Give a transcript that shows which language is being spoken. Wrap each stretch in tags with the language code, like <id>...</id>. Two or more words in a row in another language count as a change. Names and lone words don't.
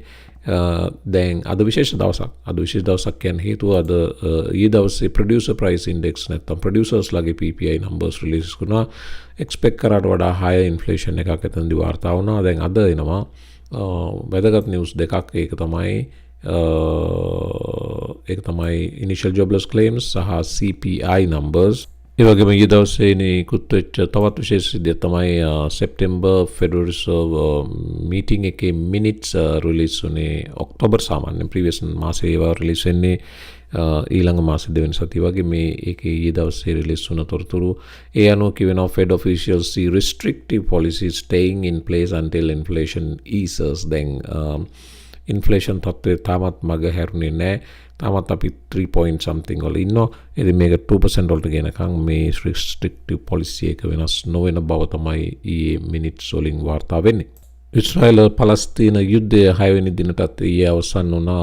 <si>දැන් අද විශේෂ දවසක් කියන්නේ හේතුව අද ඊ දවසේ</si> <en>producer price index</en> <si>නැත්නම් producers ලගේ</si> <en>PPI numbers release</en> <si>කරනවා. expect කරාට වඩා</si> <en>higher inflation</en> <si>එකක් එතනදී වාර්තා වුණා. දැන් අද එනවා වැදගත් නිවුස් දෙකක්. ඒක තමයි</si> <en>initial jobless claims</en> <si>සහ</si> <en>CPI numbers.</en> <si>ඒ වගේම ඊයේ දවසේ නිකුත් වෙච්ච තවත් විශේෂ සිද්ධියක් තමයි</si> <en>September Federal Reserve meeting</en> <si>එකේ</si> <en>minutes release</en> <si>වුණේ. ඔක්තෝබර් සාමාන්‍යයෙන් previous මාසයේ ඒවා release වෙන්නේ ඊළඟ මාසේ දෙවෙනි සතිය වගේ. මේ ඒකේ ඊයේ දවසේ release වුණ තොරතුරු ඒ අනුව කියනවා</si> <en>Fed officials see restrictive policies staying in place until inflation eases.</en> <si>දැන් inflation තත්ත්වය තාමත් මග හැරුණේ නැහැ. තාමත් අපි 3</si> <en>point something</en> <si>වල ඉන්නවා. ඉතින් මේක 2% වලට ගෙනකම් මේ</si> <en>restrictive policy</en> <si>එක වෙනස් නොවන බව තමයි ඊයේ minutes වලින් වාර්තා වෙන්නේ. ඉස්රායල පලස්තීන යුද්ධය 6 වෙනි දිනටත් ඊයේ අවසන් වුණා.</si>